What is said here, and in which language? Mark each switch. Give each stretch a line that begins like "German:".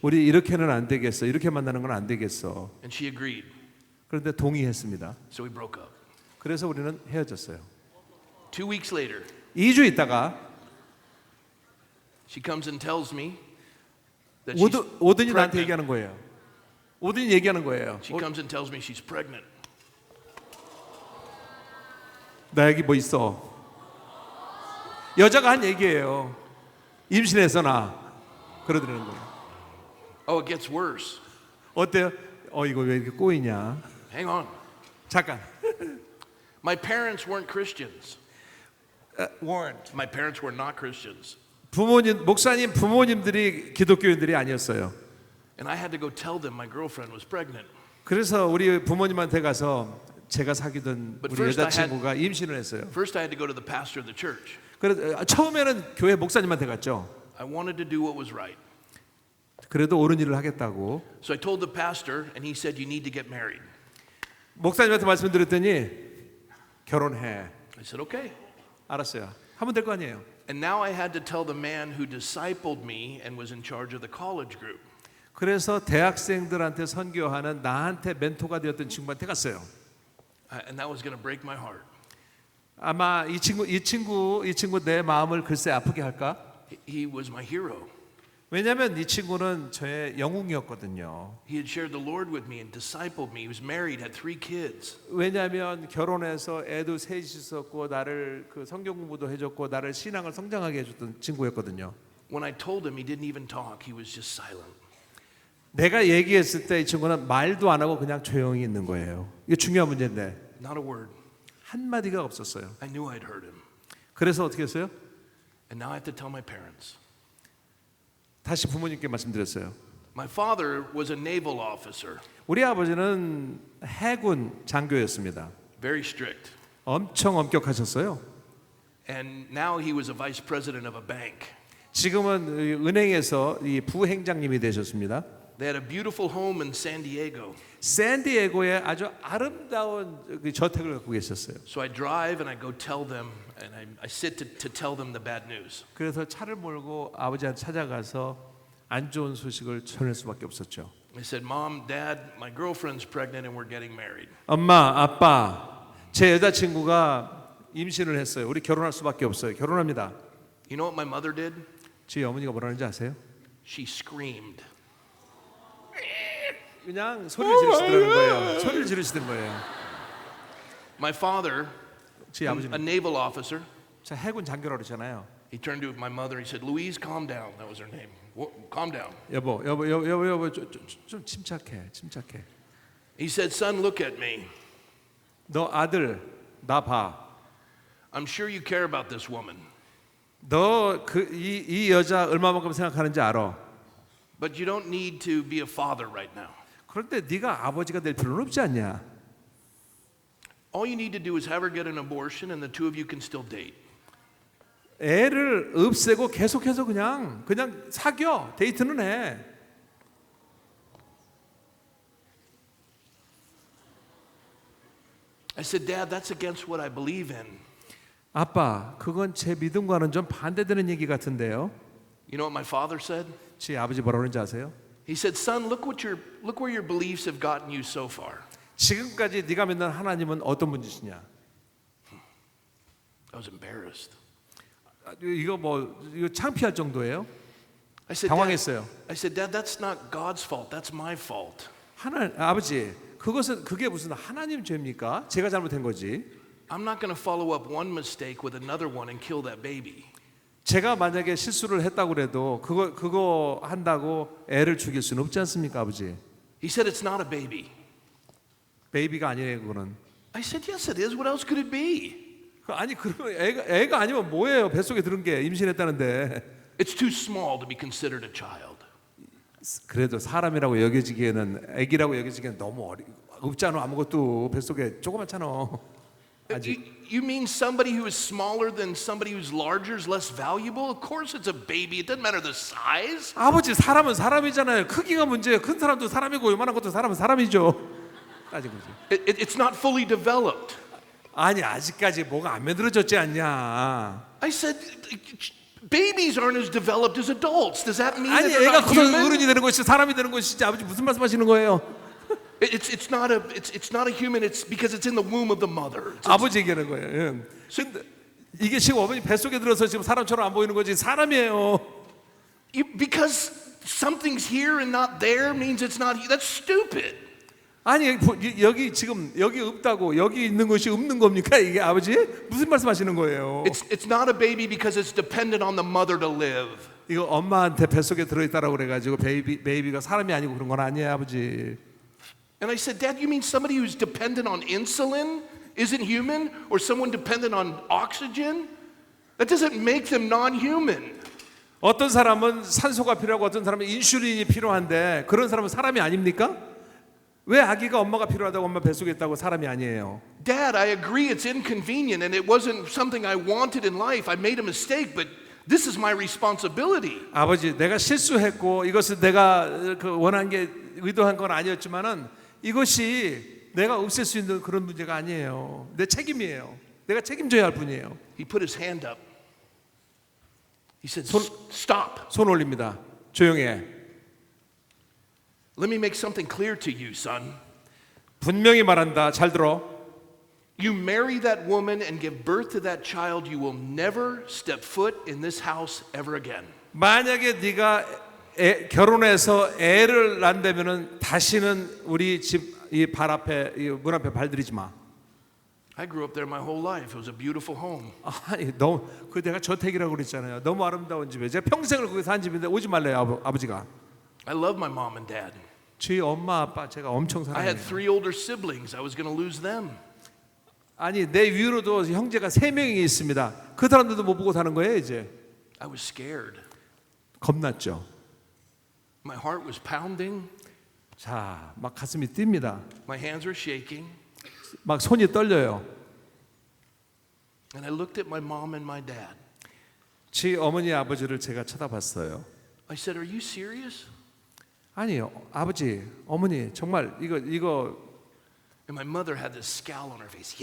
Korean: 우리 이렇게는 안 되겠어. 이렇게 만나는 건 안 되겠어.
English: And she agreed.
Korean: 그런데 동의했습니다.
English: So we broke up.
Korean: 그래서 우리는 헤어졌어요.
English: 2 weeks later,
Korean: 2주 있다가
English: she comes and tells me that she's
Korean: 오든이 나한테
English: pregnant.
Korean: 얘기하는 거예요. 오든이 얘기하는 거예요.
English: She comes and tells me she's pregnant.
Korean: 나 여기 뭐 있어. 여자가 한 얘기예요. 임신해서 나 그러더라는 거예요.
English: Oh, it gets worse.
Korean: 어때요? 이거 왜 이렇게 꼬이냐?
English: Hang on.
Korean: 잠깐.
English: My parents weren't Christians. weren't. My parents were not Christians.
Korean: 목사님 부모님들이 기독교인들이 아니었어요.
English: And I had to go tell them my girlfriend was pregnant.
Korean: 그래서 우리 부모님한테 가서 제가 사귀던
English: But
Korean: 우리
English: first I
Korean: 여자친구가 임신을 했어요.
English: First, I had to go to the pastor of the church.
Korean: 그래서 처음에는 교회 목사님한테 갔죠.
English: I wanted to do what was right.
Korean: 그래도 옳은 일을 하겠다고.
English: So I told the pastor, and he said, "You need to get married."
Korean: 목사님한테 말씀드렸더니 결혼해.
English: I said, "Okay."
Korean: 알았어요. 하면 될 거 아니에요.
English: And now I had to tell the man who discipled me and was in charge of the college group.
Korean: 그래서 대학생들한테 선교하는 나한테 멘토가 되었던 친구한테 갔어요.
English: And that was going to break my heart.
Korean: 아마 이 친구 내 마음을 글쎄 아프게 할까?
English: He was my hero.
Korean: 왜냐하면 이 친구는 저의 영웅이었거든요.
English: He had shared the Lord with me and discipled me. He was married, had 3 kids.
Korean: 왜냐하면 결혼해서 애도 셋이 있었고 나를 그 성경 공부도 해줬고 나를 신앙을 성장하게 해줬던 친구였거든요.
English: When I told him, he didn't even talk. He was just silent.
Korean: 내가 얘기했을 때 이 친구는 말도 안 하고 그냥 조용히 있는 거예요. 이게 중요한 문제인데
English: Not a word.
Korean: 한 마디가 없었어요.
English: I knew I'd hurt him.
Korean: 그래서 어떻게 했어요?
English: And now I have to tell my parents.
Korean: 다시 부모님께 말씀드렸어요.
English: My father was a naval officer,
Korean: 우리 아버지는 해군 장교였습니다.
English: very strict.
Korean: 엄청 엄격하셨어요.
English: And now he was a vice president of a bank.
Korean: 지금은 은행에서 이 부행장님이 되셨습니다.
English: They had a beautiful home in San Diego.
Korean: 샌디에고에 아주 아름다운 그 저택을 갖고 계셨어요.
English: So I drive and I go tell them, and I sit to tell them the bad news.
Korean: 그래서 차를 몰고 아버지한테 찾아가서 안 좋은 소식을 전할 수밖에 없었죠.
English: I said, Mom, Dad, my girlfriend's pregnant and we're getting married.
Korean: 엄마, 아빠, 제 여자친구가 임신을 했어요. 우리 결혼할 수밖에 없어요. 결혼합니다.
English: You know what my mother did?
Korean: 제 어머니가 뭐라는지 아세요?
English: She screamed.
Korean: 그냥 소리를 지르시더라는 거예요. 소리를 지르시던 거예요.
English: My father,
Korean: 제
English: a
Korean: 아버지는
English: naval officer,
Korean: 자 해군 장교라고 그러잖아요.
English: he turned to my mother and he said, Louise, calm down. That was her name. Calm down.
Korean: 여보, 좀 침착해.
English: He said, Son, look at me.
Korean: 너 아들 나 봐.
English: I'm sure you care about this woman,
Korean: 너 이 여자 얼마만큼 생각하는지 알아.
English: but you don't need to be a father right now.
Korean: 그런데 네가 아버지가 될 필요는 없지 않냐?
English: All you need to do is have her get an abortion and the two of you can still date.
Korean: 애를 없애고 계속해서 그냥 사겨 데이트는 해.
English: I said, Dad, that's against what I believe in.
Korean: 아빠, 그건 제 믿음과는 좀 반대되는 얘기 같은데요.
English: You know what my father said?
Korean: 제 아버지 뭐라고 그러는지 아세요?
English: He said, Son, look where your beliefs have gotten you so far.
Korean: 지금까지 네가 믿는 하나님은 어떤 분이시냐?
English: I was embarrassed.
Korean: 이거 창피할 정도예요?
English: I said,
Korean: 당황했어요.
English: Dad, that's not God's fault. That's my fault.
Korean: 아버지, 그게 무슨 하나님 죄입니까? 제가 잘못한 거지.
English: I'm not going to follow up one mistake with another one and kill that baby.
Korean: 제가 만약에 실수를 했다고 그래도 그거 한다고 애를 죽일 수는 없지 않습니까, 아버지?
English: He said, it's not a baby.
Korean: 베이비가 아니에요, 그거는.
English: I said, yes, it is. What else could it be?
Korean: 아니 그러면 애가 아니면 뭐예요? 뱃속에 들은 게 임신했다는데.
English: It's too small to be considered a child.
Korean: 그래도 사람이라고 여겨지기에는 애기라고 여겨지기에는 너무 없잖아. 아무것도 뱃속에 조그맣잖아. 아직.
English: You mean somebody who is smaller than somebody who's larger is less valuable? Of course it's a baby. It doesn't matter the size.
Korean: 아버지, 사람은 사람이잖아요. 크기가 문제예요. 큰 사람도 사람이고 요만한 것도 사람은 사람이죠. 따진 거지.
English: It's not fully developed.
Korean: 아니 아직까지 뭐가 안 만들어졌지 않냐.
English: I said, babies aren't as developed as adults. Does that mean
Korean: 아니
English: that they're
Korean: 애가
English: not
Korean: 커서
English: human?
Korean: 어른이 되는 것이 사람이 되는 것이지. 아버지 무슨 말씀하시는 거예요?
English: It's not a human. It's because it's in the womb of the mother.
Korean: 아버지 얘기하는 거예요. 예. 근데 이게 지금 어머니 뱃속에 들어서 지금 사람처럼 안 보이는 거지. 사람이에요.
English: Because something's here and not there means it's not. That's stupid.
Korean: 아니 여기 지금 여기 없다고 여기 있는 것이 없는 겁니까? 이게 아버지 무슨 말씀하시는 거예요?
English: It's not a baby because it's dependent on the mother to live.
Korean: 이거 엄마한테 뱃속에 들어있다라고 그래가지고 베이비가 사람이 아니고 그런 건 아니에요, 아버지.
English: And I said, Dad, you mean somebody who's dependent on insulin isn't human, or someone dependent on oxygen? That doesn't make them non-human.
Korean: 어떤 사람은 산소가 필요하고 어떤 사람은 인슐린이 필요한데 그런 사람은 사람이 아닙니까? 왜 아기가 엄마가 필요하다고 엄마 뱃속에 있다고 사람이 아니에요?
English: Dad, I agree it's inconvenient and it wasn't something I wanted in life. I made a mistake, but this is my responsibility.
Korean: 아버지, 내가 실수했고 이것을 내가 원한 게 의도한 건 아니었지만은 이것이 내가 없앨 수 있는 그런 문제가 아니에요. 내 책임이에요. 내가 책임져야 할 뿐이에요.
English: He put his hand up. He said, stop.
Korean: 손 올립니다. 조용해.
English: Let me make something clear to you, son.
Korean: 분명히 말한다. 잘 들어.
English: You marry that woman and give birth to that child, you will never step foot in this house ever again.
Korean: 만약에 네가 결혼해서 애를 낳는다면은 다시는 우리 집 이 발 앞에 이 문 앞에 발들이지 마.
English: I grew up there my whole life. It was a beautiful home.
Korean: 아니 너무 그 내가 저택이라고 그랬잖아요. 너무 아름다운 집에 제가 평생을 거기 산 집인데 오지 말래요 아버지가.
English: I love my mom and dad.
Korean: 저희 엄마 아빠 제가 엄청
English: I had
Korean: 사랑해요.
English: 3 older siblings. I was going to lose them.
Korean: 아니 내 위로도 형제가 3명이 있습니다. 그 사람들도 못 보고 사는 거예요 이제.
English: I was scared.
Korean: 겁났죠.
English: My heart was pounding.
Korean: 자, 막 가슴이 뜁니다.
English: My hands were shaking.
Korean: 막 손이 떨려요.
English: And I looked at my mom and my dad.
Korean: 제 어머니 아버지를 제가 쳐다봤어요.
English: I said, "Are you serious?"
Korean: 아니요, 아버지, 어머니 정말 이거
English: And my mother had this scowl on her face.